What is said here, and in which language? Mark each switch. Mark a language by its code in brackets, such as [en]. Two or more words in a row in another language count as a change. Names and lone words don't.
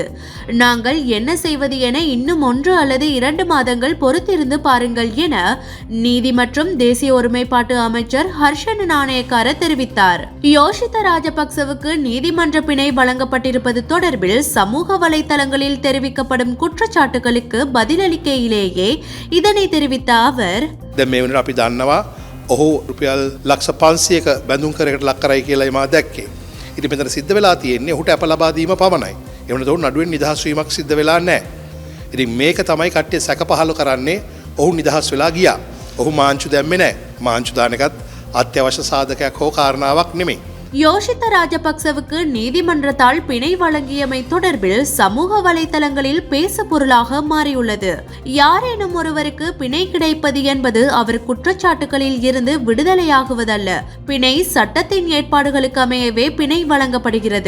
[ta] நாங்கள் என்ன செய்வது என இன்னும் 1 அல்லது 2 மாதங்கள் பொறுத்திருந்து பாருங்கள் என நீதி மற்றும் தேசிய ஒருமைப்பாட்டு அமைச்சர் ஹர்ஷன நாணயக்கார தெரிவித்தார். யோஷித்த ராஜபக்சவுக்கு நீதிமன்ற பிணை வழங்கப்பட்டிருப்பது தொடர்பில் சமூக வலைதளங்களில் தெரிவிக்கப்படும் குற்றச்சாட்டுகளுக்கு பதிலளிக்கையிலேயே இதனை தெரிவித்த அவர், [si] ඔහු රුපියල් ලක්ෂ 500ක බැඳුම් කරකට ලක් කරයි කියලා මා දැක්කේ. ඉතින් මෙතන සිද්ධ වෙලා තියෙන්නේ ඔහුට අප ලබා දීම පමණයි. ඒ වෙනතෝ නඩුවෙන් නිදහස් වීමක් සිද්ධ වෙලා නැහැ. ඉතින් මේක තමයි කට්ටිය සැක පහළ කරන්නේ ඔහු නිදහස් වෙලා ගියා. ඔහු මාංචු දැම්මේ නැහැ. මාංචු දාන එකත් අත්‍යවශ්‍ය සාධකයක් හෝ කාරණාවක් නෙමෙයි. [ta] யோஷித்த ராஜபக்சவுக்கு நீதிமன்றத்தால் பிணை வழங்கியமை தொடர்பில் சமூக வலைதளங்களில் பேசு பொருளாக மாறியுள்ளது. யாரேனும் ஒருவருக்கு பிணை கிடைப்பது என்பது அவர் குற்றச்சாட்டுகளில் இருந்து விடுதலையாகுவதல்ல. பிணை சட்டத்தின் ஏற்பாடுகளுக்கு அமையவே பிணை வழங்கப்படுகிறது.